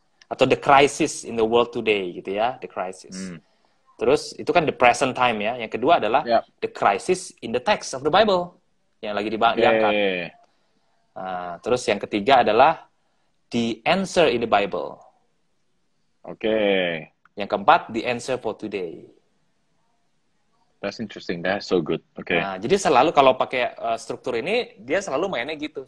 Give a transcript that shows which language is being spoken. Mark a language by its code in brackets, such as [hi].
[en] Atau the crisis in the world today gitu ya, the crisis. [id] Terus itu kan [en] the present time ya. [id] Yang kedua adalah [en] the crisis in the text of the Bible [id] yang lagi diangkat. Terus yang ketiga adalah [en] the answer in the Bible. [id] Yang keempat, [en] the answer for today. That's interesting. That's so good. [id] Nah, jadi selalu kalau pakai struktur ini, dia selalu mainnya gitu.